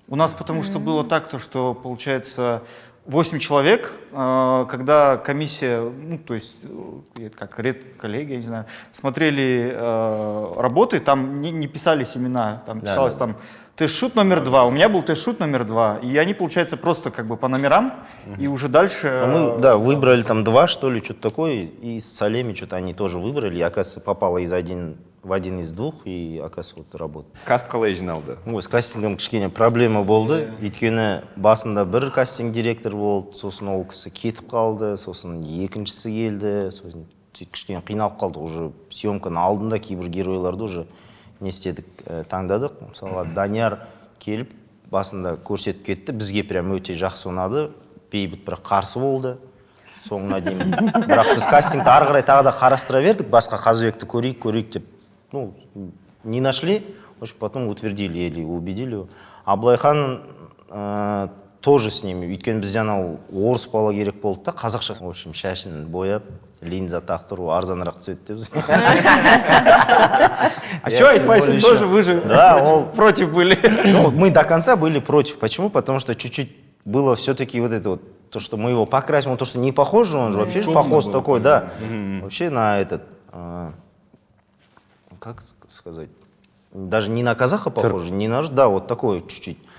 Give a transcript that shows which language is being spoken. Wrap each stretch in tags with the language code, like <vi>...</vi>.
<ru>У нас потому что было так, то, что, получается, 8 человек, когда комиссия, то есть, как редколлегия, я не знаю, смотрели работы, там не писались имена, там писалось там тест-шут номер 2, у меня был тест-шут номер 2, и они, получается, просто как бы по номерам, и уже дальше... Мы, да, выбрали там 2, что ли, что-то такое, и с Салеми что-то они тоже выбрали, и, оказывается, попало в один из 2, и, оказывается, вот работа.</ru> <kk>Каст қалай жиналды?</kk> <ru>С кастингом</ru> <kk>кішкене проблема болды, өйткені басында бір кастинг директор болды, сосын ол кісі кетіп қалды, сосын екіншісі келді, сосын кішкене қиналып қалдық, уже съемканың алдында кейбір геройларды уже не істедік, таңдадық. Мысалға, Данияр келіп, басында көрсетіп кетті, бізге прям өте жақсы ұнады, Бейбіт бір қарсы болды, соңына дейін. Бірақ біз кастингті ары қарай тағы да қарастыра бердік, басқа Қазыбекті көрейік деп,</kk> <ru>не нашли, потом утвердили или убедили его. А Былайхан тоже с ними,</ru> <kk>өйткені бізде анау орыс бала керек болды да, қазақша.</kk> <ru>В общем,</ru> <kk>шашын бояп, линза тақтыру арзанырақ түседі деп.</kk> <ru>А что,</ru> <kk>айтпайсыз</kk> <ru>тоже, вы же против были? Мы до конца были против. Почему? Потому что чуть-чуть было все-таки вот это вот, то, что мы его покрасим, то, что не похож, он же вообще похож такой, да. Вообще на этот, как сказать, даже не на казаха похож, не наш, да, вот такой чуть-чуть.</ru>